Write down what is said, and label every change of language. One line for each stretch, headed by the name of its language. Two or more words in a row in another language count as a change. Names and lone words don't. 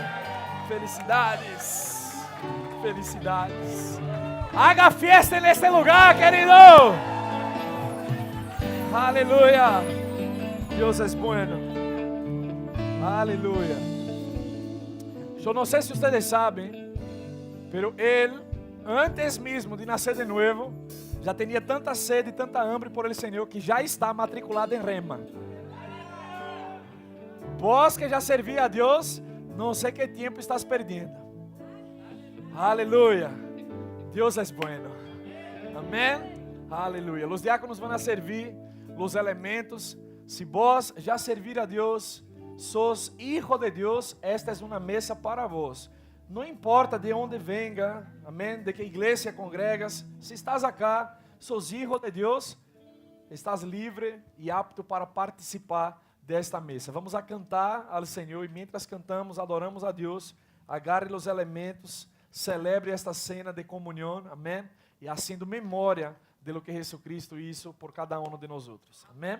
Spanish: Felicidades, felicidades. Haga fiesta en este lugar, querido. Aleluya. Dios es bueno. Aleluya. Yo no sé si ustedes saben, pero Él,
Portuguese: antes mesmo de nascer de novo, já tinha tanta sede e
Spanish: tanta hambre por el
Portuguese: Senhor que já está matriculado em Rema. Vós que já servia a Deus, não sei que tempo estás perdendo. Aleluia. Deus é bueno. Amém. Aleluia. Os diáconos vão a servir os elementos. Se vós já servir a Deus,
Spanish: sos hijo de
Portuguese: Deus, esta é uma mesa para vós. Não importa de onde venga, amém, de que igreja congregas, se estás acá,
Spanish: sos hijo de
Portuguese: Deus, estás livre e apto para participar desta mesa. Vamos a cantar ao Senhor e
Spanish: mientras cantamos, adoramos
Portuguese: a Deus, agarre os elementos, celebre esta cena de comunhão, amém, e
Spanish: haciendo memória de lo que Jesucristo hizo por
Portuguese: cada um de nós outros, amém.